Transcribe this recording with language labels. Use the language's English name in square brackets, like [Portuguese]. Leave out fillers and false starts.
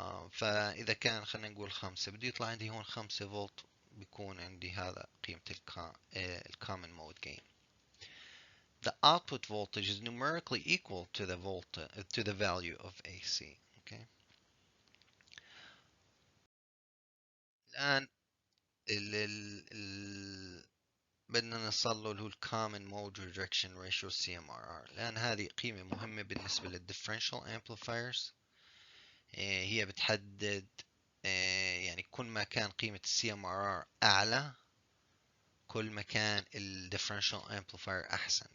[Arabic] فإذا كان خلينا نقول 5 بده يطلع عندي هون 5 فولت، بيكون عندي هذا قيمة الكومن مود gain. [English] The output voltage is numerically equal to the to the value of AC. Okay. [Arabic] الآن ال بدنا نصل له اللي هو الكومن مود ريجكشن ريشيو CMRR. الآن هذه قيمة مهمة بالنسبة للديفرنشال امبليفايرز. هي بتحدد يعني كل ما كان قيمة CMRR أعلى كل ما كان الديفرنشال امبليفاير أحسن.